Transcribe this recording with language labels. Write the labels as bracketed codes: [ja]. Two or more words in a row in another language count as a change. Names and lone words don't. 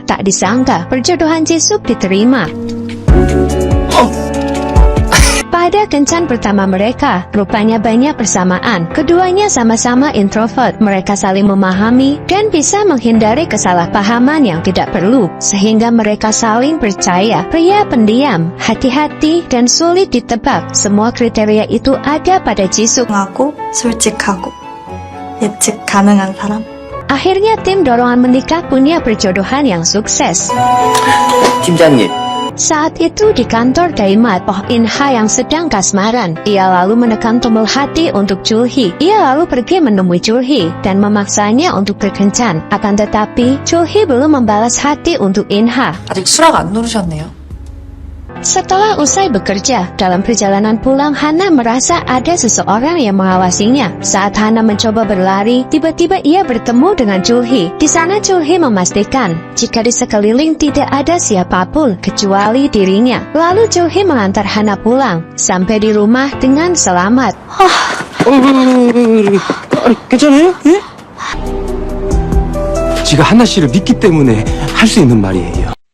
[id] Tak disangka, perjodohan Jisoo diterima. Pada kencan pertama mereka, rupanya banyak persamaan. Keduanya sama-sama introvert. Mereka saling memahami dan bisa menghindari kesalahpahaman yang tidak perlu, sehingga mereka saling percaya. Pria pendiam, hati-hati, dan sulit ditebak. Semua kriteria itu ada pada Jisoo. [ko] 하고 솔직하고 예측 가능한 사람. [id] Akhirnya tim dorongan menikah punya perjodohan yang sukses. [ko] 팀장님, [id] Saat itu di kantor Daimat, Oh In-ha yang sedang kasmaran. Ia lalu menekan tombol hati untuk Jo-hee. Ia lalu pergi menemui Jo-hee dan memaksanya untuk berkencan. Akan tetapi, Jo-hee belum membalas hati untuk In-ha. [ko] 아직 수락 안 누르셨네요. [id] Setelah usai bekerja, dalam perjalanan pulang Hana merasa ada seseorang yang mengawasinya. Saat Hana mencoba berlari, tiba-tiba ia bertemu dengan Jo-hee. Di sana Jo-hee memastikan jika di sekeliling tidak ada siapapun kecuali dirinya. Lalu Jo-hee mengantar Hana pulang sampai di rumah dengan selamat. [ko] 괜찮아요? 예? 지가 하나 씨를 믿기 때문에 할 수 있는 말이에요.